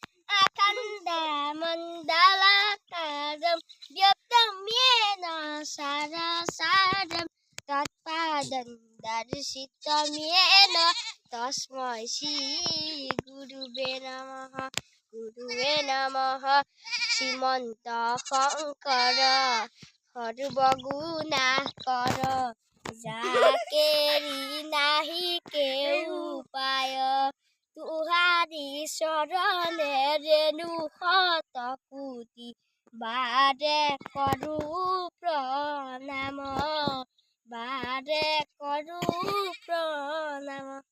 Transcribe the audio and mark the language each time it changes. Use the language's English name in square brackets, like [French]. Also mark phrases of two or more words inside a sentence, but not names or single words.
[Sanskrit] अखण्डमण्डलाकारं व्याप्तं येन चराचरं तत्पदं दर्शितं येन तस्मै श्रीगुरुवे नमः श्रीमन्त शङ्कर [Assamese] সর্বগুণাকর যাকেরি নাহি কেউ পায় তুহারি শরণে রেণু শত কোটি বারে করু প্ৰণাম বাৰে কৰো প্ৰণাম।